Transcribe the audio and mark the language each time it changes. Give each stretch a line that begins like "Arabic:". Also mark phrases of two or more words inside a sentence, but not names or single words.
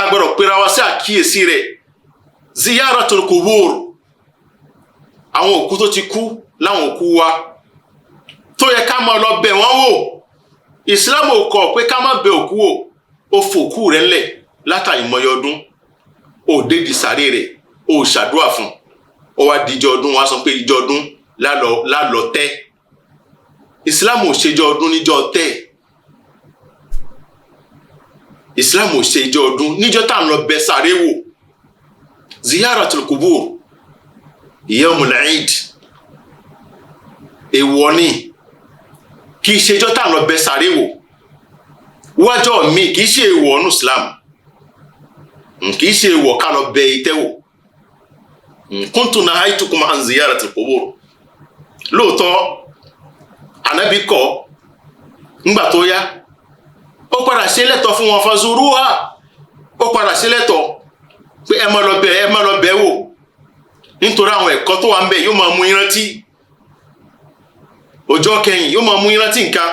Yoruba: gbọ́dọ̀ pera wa sí àkíyèsí rẹ̀
Arabic: زيارة القبور
Yoruba: àwọn òkú tó ti kú láwọn òkú wa tó yẹ ká máa lọ bẹ̀ wọ́n wò Islam kọ̀ pé ká má bẹ̀ òkú wò ó fòkú rẹ̀ ńlẹ̀ látàrí mọ́yọ́ ọdún ó dédi sàárè rẹ̀ ó ṣàdúrà fún ó wá díjọ́ ọdún wá sọ pé ìjọ ọdún lálọ tẹ́ Islam ò ṣèjọ ọdún níjọ́ tẹ́ Islam ò ṣe ìjọ ọdún níjọ́ tá ń lọ bẹ̀ sàréè wò
Arabic: زيارة القبور يوم العيد
Yoruba: èèwọ̀ ni kì í ṣe ìjọ́ tá ń lọ bẹ̀ sàréè wò wájọ́ mi kì í ṣe èèwọ̀ ní Islam kì í ṣe èèwọ̀ ká lọ bẹ̀ ìtẹ́ wò
Arabic: كنت نهيتكم عن زيارة القبور
Yoruba: lóòótọ́ Ànábì kọ̀ ńgbà tó yá ó padà ṣe lẹ́tọ̀ fún wọn fazuruha ó padà ṣe lẹ́tọ̀ pé ẹ má lọ bẹ̀ wò nítorí àwọn ẹ̀kọ́ tó wà ń bẹ̀ yóò máa mú ìrántí ọjọ́ kẹyìn yóò máa mú ìrántí nǹkan.